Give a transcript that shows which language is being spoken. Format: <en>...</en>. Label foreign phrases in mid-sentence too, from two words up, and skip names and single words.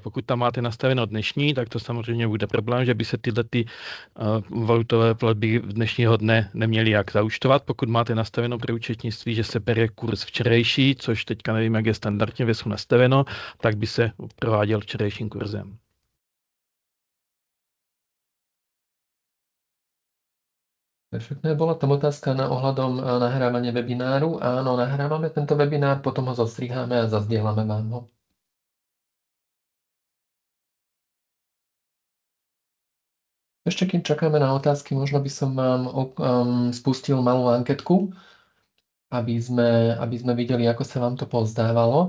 <cs>Pokud tam máte nastaveno dnešní, tak to samozřejmě bude problém, že by se tyhle valutové platby dnešního dne neměly jak zaúčtovat. Pokud máte nastaveno pro účetnictví, že se bere kurz včerejší, což teďka nevím, jak je standardně ve SU nastaveno, tak by se prováděl včerejším kurzem.</cs> <sk>Perfektné. Bola tam otázka na ohľadom nahrávania webináru. Áno, nahrávame tento webinár, potom ho zostriháme a zazdielame vám ho. Ešte kým čakáme na otázky, možno by som vám spustil malú anketku, aby sme videli, ako sa vám to pozdávalo.</sk>